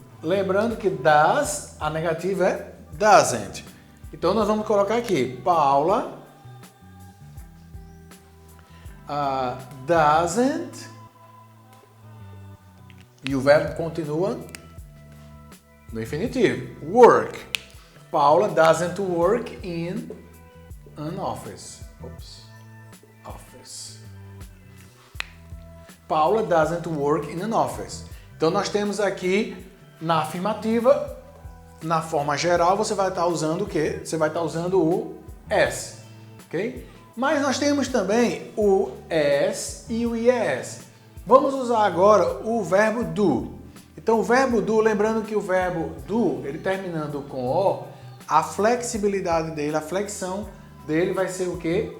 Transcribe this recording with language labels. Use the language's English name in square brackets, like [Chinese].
[Portuguese] Lembrando que does, a negativa é doesn't. Então nós vamos colocar aqui, [English] Paula doesn't, [Portuguese] e o verbo continua no infinitivo, work. [English] Paula doesn't work in an office. Office. Paula doesn't work in an office. [Portuguese] Então nós temos aqui na afirmativa, na forma geral, você vai estar usando o quê? Você vai estar usando o S, ok? Mas nós temos também o S e o IES. Vamos usar agora o verbo do. Então o verbo do, lembrando que o verbo do, ele terminando com O, a flexibilidade dele, a flexão dele vai ser o quê?